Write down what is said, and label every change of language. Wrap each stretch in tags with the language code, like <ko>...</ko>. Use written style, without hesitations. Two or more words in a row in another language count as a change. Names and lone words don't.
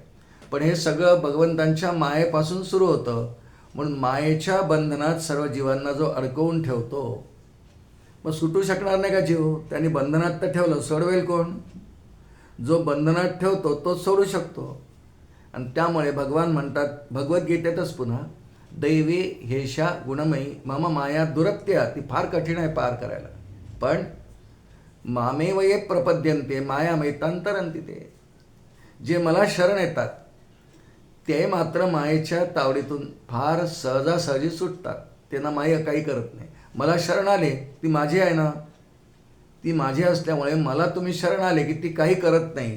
<mr>पण हे सगळं भगवंतांच्या मायेपासून सुरू होतं. म्हणून मायेच्या बंधनात सर्व जीवांना जो अडकवून ठेवतो, मग सुटू शकणार नाही का जीव? त्यांनी बंधनात तर ठेवलं, सोडवेल कोण? जो बंधनात ठेवतो तोच सोडू शकतो. आणि त्यामुळे भगवान म्हणतात भगवद्गीतेतच पुन्हा,</mr> <sa>दैवी हेशा गुणमयी मम माया दुरत्या.</sa> <mr>ती फार कठीण आहे पार करायला, पण</mr> <sa>मामेव ये प्रपद्यन्ते मायामैतांतरन्ति ते.</sa> <mr>जे मला शरण येतात ते मात्र मायेच्या तावडीतून फार सहजासहजी सुटतात. त्यांना माया काही करत नाही. मला शरण आले, ती माझी आहे ना, ती माझी असल्यामुळे मला तुम्ही शरण आले की ती काही करत नाही.</mr>